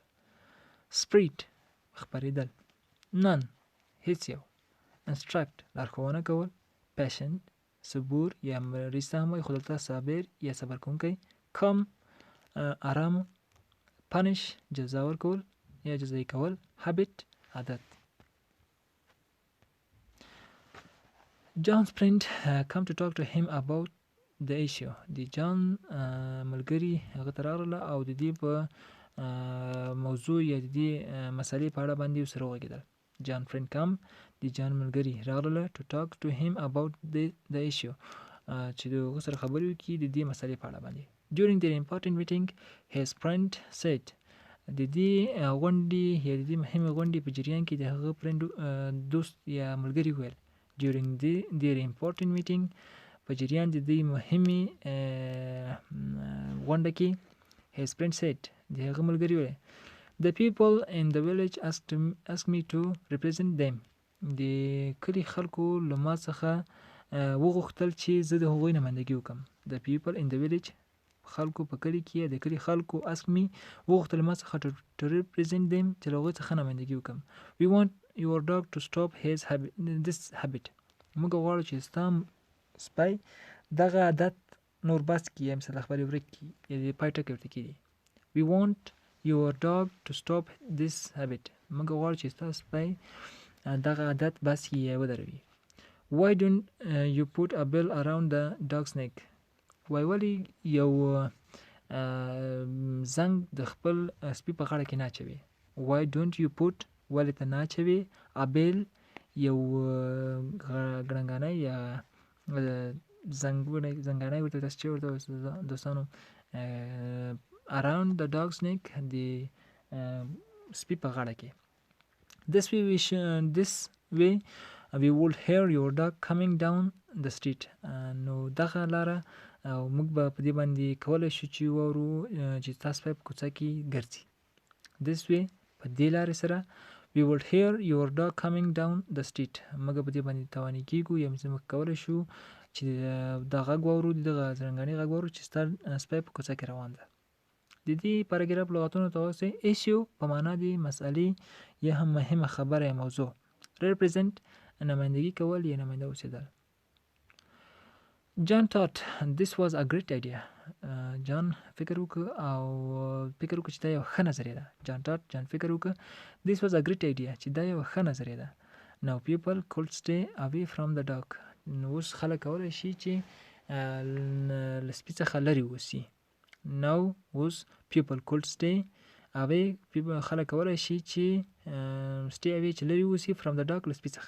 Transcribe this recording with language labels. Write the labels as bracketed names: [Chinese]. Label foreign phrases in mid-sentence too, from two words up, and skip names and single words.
[Pashto] spread خپرېدل. none هیڅ یو. instruct لارښوونه کول. patient صبور یا مریض ته هم وایي خو دلته صابر یا صبر کوونکی. calm آرام. punish جزا ورکول یا جزایي کول. habit عادت. [English] John's friend come to talk to him about the issue. [Pashto] د جان ملګري هغه ته راغله او د دې په موضوع یا د دې مسلې په اړه باندې ورسره وغږېدل. جان [English] friend come [Pashto] د جان ملګري راغله [English] to talk to him about the issue [Pashto] چې د هغه سره خبرې وکړي د دې مسلې په اړه باندې. [English] During their important meeting his friend said [Pashto] د دې غونډې یا د دې مهمې غونډې په جریان کې د هغه فرینډ دوست یا ملګري وویل [English] during their important meeting [Pashto] په جریان د دې مهمې غونډه کې [English] his friend said [Pashto] د هغه ملګري وویل [English] the people in the village asked me to represent them [Pashto] د کلي خلکو له ما څخه وغوښتل چې زه د هغوی نمایندګي وکړم. [English] the people in the village [Pashto] خلکو په کلي کې د کلي خلکو [English] asked me [Pashto] وغوښتل ما څخه [English] to represent them [Pashto] چې له هغوی څخه نمایندګي وکړم. [English] we want your dog to stop this habit [Pashto] موږ غواړو چې ستا سپی دغه عادت نور بس کړي یا مثلا خبرې ورک کړي یا د پای ټکی ورته کړي. [English] we want your dog to stop this habit [Pashto] موږ غواړو چې ستا سپی دغه عادت بس کړي یا ودروي. [English] why don't you put a bell around the dog's neck [Pashto] ولی یو زنګ د خپل سپي په غاړه کې نه اچوي. [English] why don't you put [Pashto] ولی ته نه اچوي [English] a bell [Pashto] یو ګړنګانی یا زنګانی ورته تاسو چې ورته دوستانو [English] around the dog's neck [Pashto] د سپي په غاړه کې. [English] this way we will hear your dog coming down the street [Pashto] نو دغه لاره او موږ به په دې باندې کولی شو چې واورو چې تاسو په کوڅه کې ګرځي. [English] this way [Pashto] په دې لارې سره [English] we will hear your dog coming down the street [Pashto] موږ په دې باندې توانې کېږو یا موږ کولی شو چې دا غږ واورو دغه زرنګاني غږ واورو چې ستا سپی په کوڅه کې روان ده. د دې پاراګراف لغاتونو ته وایي ایشیو په معنا د مسئلې یا هم مهمه خبره یا موضوع. represent نمایندګي کول یا نماینده اوسېدل. [English] John thought this was a great idea. [Pashto] جان فکر وکړ چې دا یو ښه نظریه ده. جان فکر وکړ [English] this was a great idea [Pashto] چې دا یو ښه نظریه ده. [English] now people could stay away from the dog [Pashto] نو اوس خلک کولی شي چې له سپي څخه لرې اوسي. now اوس [English] people could stay away [Pashto] خلک کولی شي چې [English] stay away [Pashto] چې لرې اوسي [English] from the dog [Pashto] له سپي څخه.